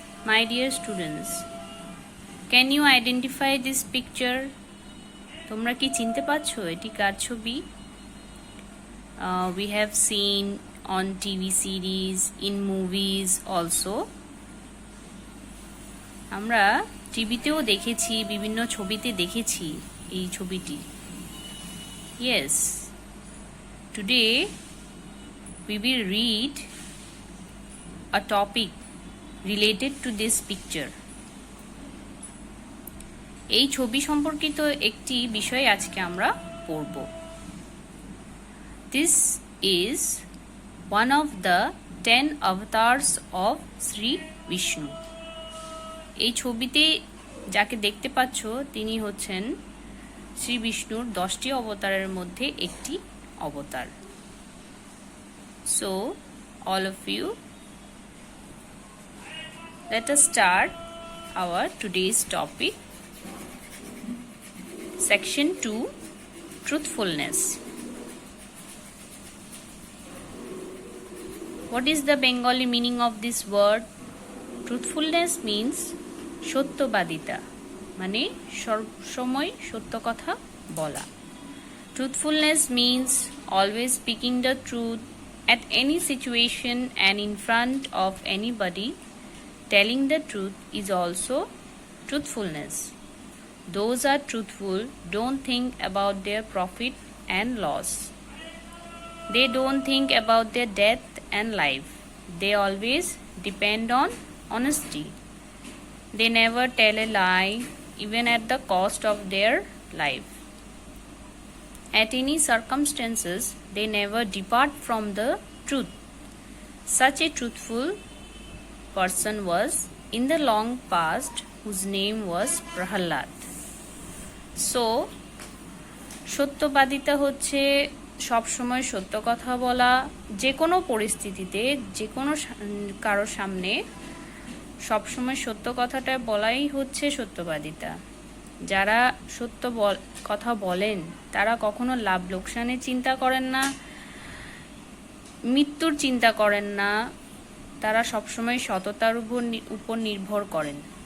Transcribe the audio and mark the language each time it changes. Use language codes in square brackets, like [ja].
[en] My dear students, can you identify this picture? [bn] তোমরা কি চিনতে পারছো এটি কার ছবি? [en] We have seen on TV series, in movies also. [bn] আমরা টিভিতেও দেখেছি, বিভিন্ন ছবিতে দেখেছি এই ছবিটি। [en] Yes, today we will read a topic related to this picture. [bn] এই ছবি সম্পর্কিত একটি বিষয় আজকে আমরা পড়ব। [en] This is one of the 10 avatars of Sri Vishnu. [bn] এই ছবিতে যাকে দেখতে পাচ্ছ তিনি হচ্ছেন শ্রী বিষ্ণুর 10টি অবতারের মধ্যে একটি অবতার। [en] So, all of you, let us start our today's topic. Section 2, Truthfulness. What is the Bengali meaning of this word? Truthfulness means [bn] সত্যবাদিতা, মানে সবসময় সত্য কথা বলা। [en] Truthfulness means always speaking the truth at any situation and in front of anybody. Telling the truth is also truthfulness. Those are truthful don't think about their profit and loss. They don't think about their death and life. They always depend on honesty. They never tell a lie, even at the cost of their life. At any circumstances, they never depart from the truth. Such a truthful person was in the long past, whose name was Prahalad. [bn] So, সত্যবাদিতা হচ্ছে সব সময় সত্য কথা বলা, যে কোনো পরিস্থিতিতে যে কোনো কারোর সামনে সব সময় সত্য কথাটা বলাই হচ্ছে সত্যবাদিতা। যারা সত্য কথা বলেন তারা কখনো লাভ লোকসানের চিন্তা করেন না, মৃত্যুর চিন্তা করেন না, তারা সবসময় সততার উপর নির্ভর করেন।